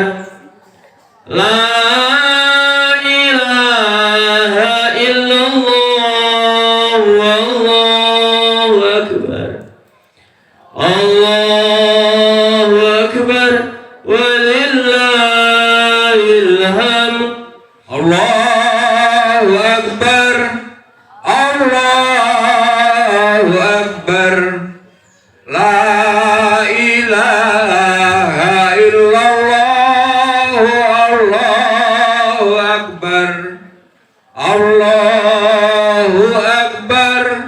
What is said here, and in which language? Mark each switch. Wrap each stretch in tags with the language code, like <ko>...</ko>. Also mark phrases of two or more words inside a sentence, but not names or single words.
<ar>لا إله إلا الله. والله أكبر. الله أكبر. ولله الحمد. الله أكبر. الله أكبر. لا إله إلا الله. الله أكبر. الله أكبر.</ar>